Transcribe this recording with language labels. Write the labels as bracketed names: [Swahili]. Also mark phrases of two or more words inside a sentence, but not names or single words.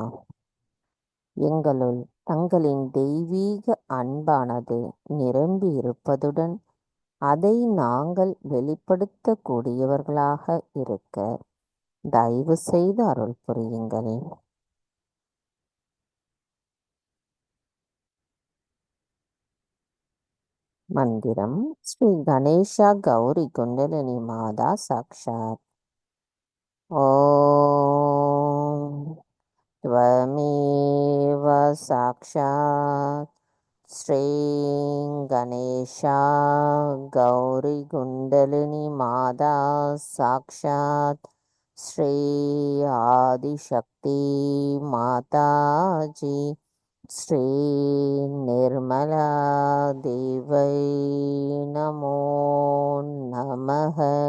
[Tamil] எங்களுள் தங்களின் தெய்வீக அன்பானது நிரம்பி இருப்பதுடன் அதை நாங்கள் வெளிப்படுத்தக்கூடியவர்களாக இருக்க தயவு செய்து அருள் புரியுங்கள். மந்திரம் ஸ்ரீ கணேஷா கௌரி குண்டலினி மாதா சாக்ஷாத். [Sanskrit] ஓம் त्वमेव साक्षात् श्री गणेशा गौरी कुंडलिनी माता साक्षात् श्री आदिशक्ति माताजी श्री निर्मला देवै नमो नमः.